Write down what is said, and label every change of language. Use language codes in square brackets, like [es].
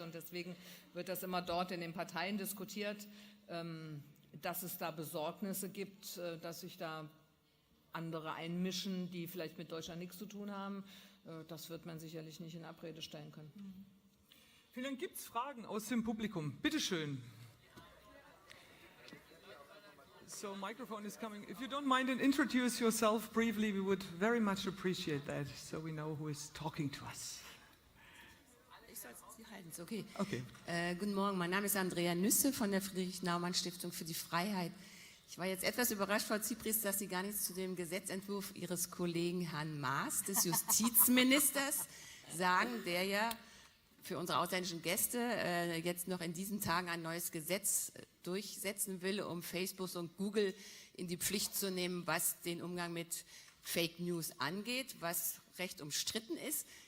[de] Und deswegen wird das immer dort in den Parteien diskutiert, dass es da Besorgnisse gibt, dass sich da andere einmischen, die vielleicht mit Deutschland nichts zu tun haben. Das wird man sicherlich nicht in Abrede stellen können. Vielen Dank. Gibt es Fragen aus dem Publikum? Bitte schön. [en] So, microphone is coming. If you don't mind and introduce yourself briefly, we would very much appreciate that, so we know who is talking to us. [de] Ich soll Sie halten, ist okay. Okay. Guten Morgen, mein Name ist Andrea Nüsse von der Friedrich-Naumann-Stiftung für die Freiheit. Ich war jetzt etwas überrascht, Frau Zypries, dass Sie gar nichts zu dem Gesetzentwurf Ihres Kollegen Herrn Maas, des Justizministers, sagen, der ja für unsere ausländischen Gäste jetzt noch in diesen Tagen ein neues Gesetz durchsetzen will, um Facebook und Google in die Pflicht zu nehmen, was den Umgang mit Fake News angeht, was recht umstritten ist.